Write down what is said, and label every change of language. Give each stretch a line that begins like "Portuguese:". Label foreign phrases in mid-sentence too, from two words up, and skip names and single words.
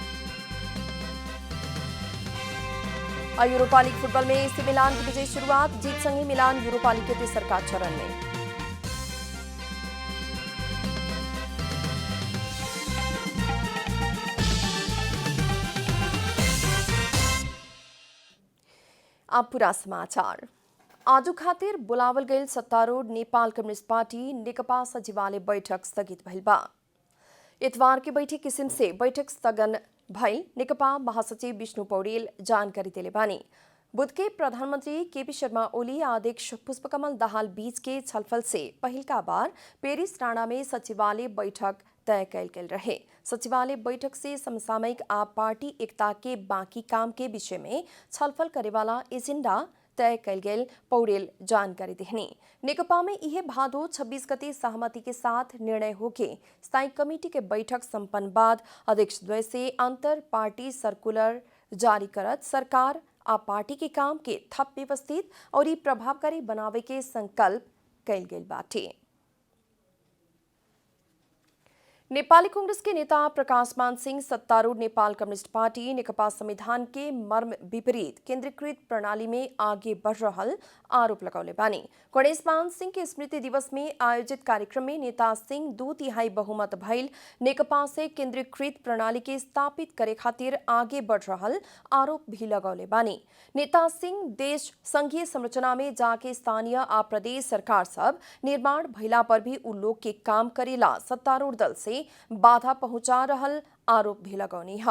Bhojpuri: यूरोपा लीग फुटबॉल में एसी मिलान की विजयी शुरुआत, जीत संगे मिलान यूरोपा लीग के तेसरका चरण में। अब पूरा समाचार। आजु खातिर बुलावल गईल सत्तारूढ़ नेपाल कम्युनिस्ट पार्टी नेकपा सचिवालय बैठक स्थगित भइल बा। इतवार के बैठक किसिम से बैठक स्थगन भइल नेकपा महासचिव विष्णु पौडेल जानकारी देले बानी। बुध के प्रधानमंत्री केपी शर्मा ओली अध्यक्ष पुष्पकमल दाहाल बीच के छलफल से पहिलका बार पेरिस राणा में सचिवालय बैठक तय कैल गेल रहे। सचिवालय बैठक से समसामयिक आ पार्टी एकता के बाकी काम के विषय में छलफल करे वाला एजेंडा तय कैल गेल पौडेल जानकारी देहनी। नेकपा में यह भादो 26 गते सहमति के साथ निर्णय होके स्थायी कमेटी के बैठक संपन्न बाद अध्यक्ष द्वय से अंतर पार्टी सर्कुलर जारी करत सरकार आ पार्टी के काम के थप व्यवस्थित और प्रभावकारी बनावे के संकल्प कैल गेल बाटे। नेपाली कांग्रेस के नेता प्रकाश मान सिंह सत्तारूढ़ नेपाल कम्युनिस्ट पार्टी नेकपा संविधान के मर्म विपरीत केंद्रीकृत प्रणाली में आगे बढ़ रहल आरोप लगौले बानी। गणेश मान सिंह के स्मृति दिवस में आयोजित कार्यक्रम में नेता सिंह 2/3 बहुमत भइल नेकपा से केंद्रीकृत प्रणाली के स्थापित करे खातिर आगे बढ़ रहल आरोप भी लगौले बानी। नेता सिंह देश संघीय संरचना में जाके स्थानीय आ प्रदेश सरकार सब निर्माण भइला पर भी उ लोग के काम करेला सत्तारूढ़ दल से बाधा पहुंचा रहल आरोप भी लगौनी है।